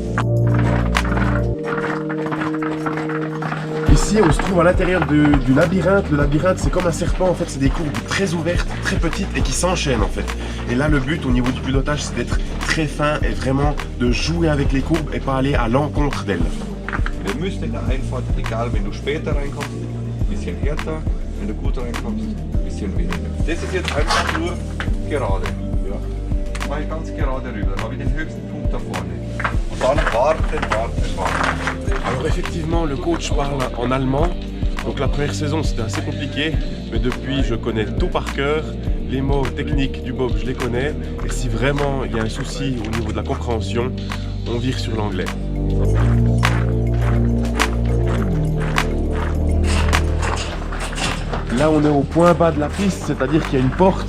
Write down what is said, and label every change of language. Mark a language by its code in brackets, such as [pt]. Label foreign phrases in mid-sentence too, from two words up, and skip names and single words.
[fr] Ici, on se trouve à l'intérieur du labyrinthe. Le labyrinthe, c'est comme un serpent. En fait, c'est des courbes très ouvertes, très petites et qui s'enchaînent en fait. Et là, le but au niveau du pilotage, c'est d'être très fin et vraiment de jouer avec les courbes et pas aller à l'encontre d'elles. [de] Ihr müsst in der Einfahrt, egal wenn du später reinkommst, ein bisschen härter, wenn du gut reinkommst, ein bisschen weniger. Das ist jetzt einfach nur gerade. Ja. Jetzt mache ich ganz gerade rüber, dann habe ich den höchsten Punkt da vorne. Und dann warten. [fr] Alors effectivement, le coach parle en allemand. Donc la première saison, c'était assez compliqué. Mais depuis, je connais tout par cœur. Les mots techniques du bob, je les connais. Et si vraiment il y a un souci au niveau de la compréhension, on vire sur l'anglais. Là, on est au point bas de la piste, c'est-à-dire qu'il y a une porte.